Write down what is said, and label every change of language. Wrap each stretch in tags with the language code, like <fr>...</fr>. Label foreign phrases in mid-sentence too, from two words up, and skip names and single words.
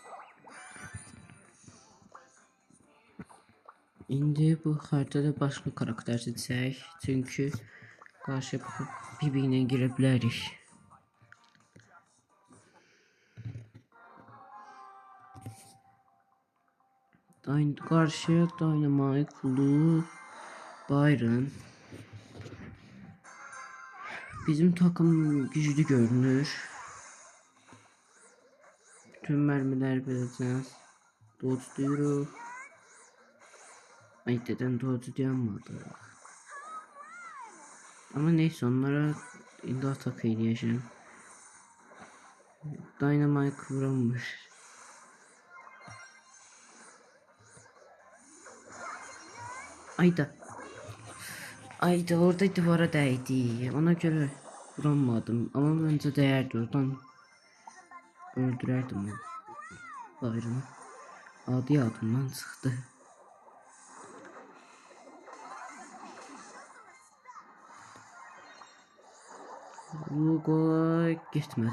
<az>İndi bu xəritədə başqa karakter seçək. Çünki qarşı bir-birinə girə bilərik. Qarşıya Dynamite, Lu, Byron. Bizim takım güclü görünür.</az> <tr>Bütün mermiler vereceğiz. Dodge'luyoruz. Ay deden Dodge yanmadı. Ama neyse onlara</tr> <az>indi atak eləyəcəm.</az> <tr>Dynamite kıvranmış.</tr> <az>Ayda orada divara dəydi.</az> <tr>Ona göre vuramadım. Ama bence değerdi. Oradan</tr> <az>öldürərdim o Byron'u. Adi adımdan çıxdı. Bu qola getmədi.</az>